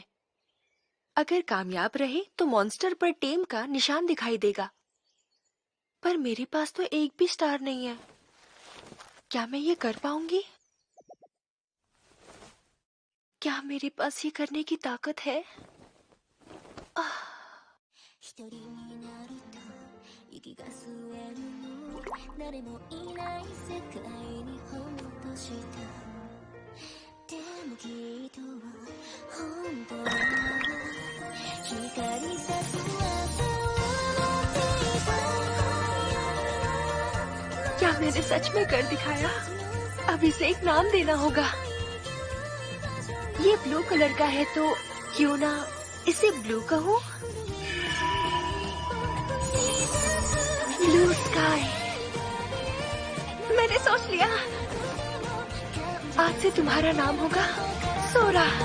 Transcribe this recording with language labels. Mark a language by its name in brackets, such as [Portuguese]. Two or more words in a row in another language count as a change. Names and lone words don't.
[Hindi] अगर कामयाब रहे तो मॉन्स्टर पर टेम का निशान दिखाई देगा। पर मेरे पास तो एक भी स्टार नहीं है। क्या मैं ये कर पाऊंगी? क्या मेरे पास ये करने की ताकत है? [Japanese] 一人になると息が吸えるの誰もいない世界にほっとしたでもきっと本当は光さす朝を待っていた [Hindi] क्या मैंने सच में कर दिखाया? अब इसे एक नाम देना होगा। ये [English] blue colour [Hindi] का है तो क्यों ना इसे ब्लू कहूँ? [English] Blue sky. [Hindi] मैंने सोच लिया, आज से तुम्हारा नाम होगा सोरा।